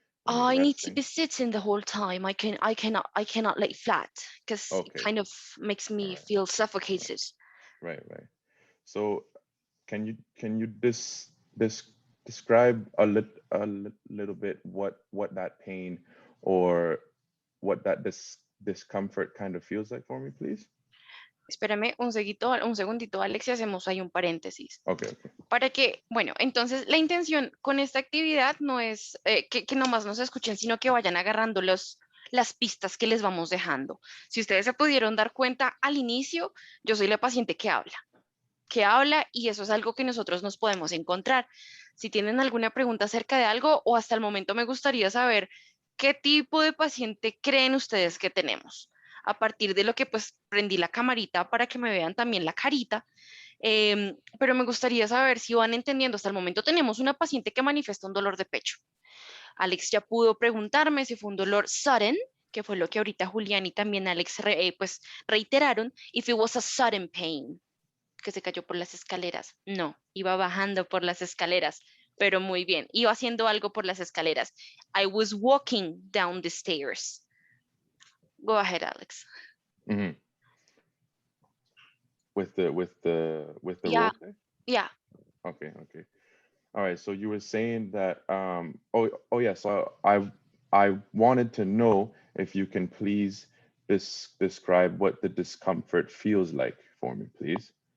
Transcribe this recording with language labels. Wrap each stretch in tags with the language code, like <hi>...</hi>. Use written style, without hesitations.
<en>I need to be sitting the whole time. I cannot lay flat because it kind of makes me feel suffocated. Right. So can you describe a little bit what that pain or what that discomfort kind of feels like for me, please?</en> <es>Espérame un segundito, Alex, y hacemos ahí un paréntesis.</es> <en>Okay.</en> <es>Para que, bueno, entonces la intención con esta actividad no es que nomás nos escuchen, sino que vayan agarrando las pistas que les vamos dejando. Si ustedes se pudieron dar cuenta al inicio, yo soy la paciente que habla, y eso es algo que nosotros nos podemos encontrar. Si tienen alguna pregunta acerca de algo, o hasta el momento me gustaría saber qué tipo de paciente creen ustedes que tenemos. A partir de lo que pues prendí la camarita para que me vean también la carita, pero me gustaría saber si van entendiendo. Hasta el momento tenemos una paciente que manifiesta un dolor de pecho. Alex ya pudo preguntarme si fue un dolor sudden, que fue lo que ahorita Julián y también Alex pues reiteraron,</es> <en>if it was a sudden pain,</en> <es>que se cayó por las escaleras. No, iba bajando por las escaleras. pero muy bien. Iba haciendo algo por las escaleras.</es> <en>I was walking down the stairs. Go ahead, Alex. Mhm. With the Yeah. role play? Yeah. Okay, okay. All right, so you were saying that oh yeah, so I wanted to know if you can please describe what the discomfort feels like for me, please.</en>